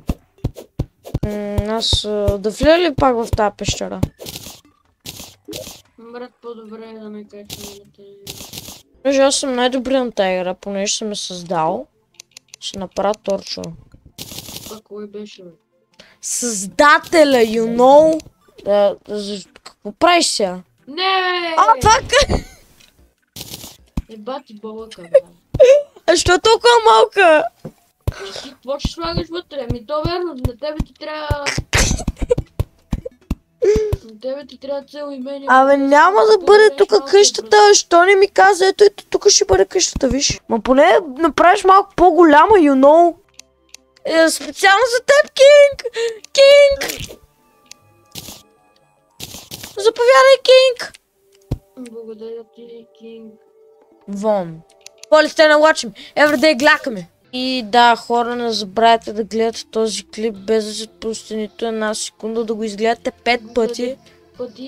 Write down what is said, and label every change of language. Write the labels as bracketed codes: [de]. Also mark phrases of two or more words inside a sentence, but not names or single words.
[bg] Аз да влия ли пак в тази пещера? Брат, по-добре е да не качваме на тези. Понеже аз съм най-добре на тази игра, понеже съм я създал. Ще направя торчо. Кой беше, бе? Създателя, [en] you know? [bg] Какво правиш сега? Не! Пак! Еба ти бълъка, бе. Що толкова малка? Ти какво ще слагаш вътре? То верно, на тебе ти трябва... На тебе ти трябва цел имение. Няма да бъде тук къщата, що не ми каза? Ето, тук ще бъде къщата, виж. Ма поне направиш малко по-голяма, [en] you know? [bg] Специално за теб, Кинг! Кинг! Заповядай, Кинг! Благодаря ти, Кинг. Вон. Поли сте налачим. Everyday глякаме. И да, хора, не забравяйте да гледате този клип без да се пусте нито една секунда, да го изгледате 5 пъти.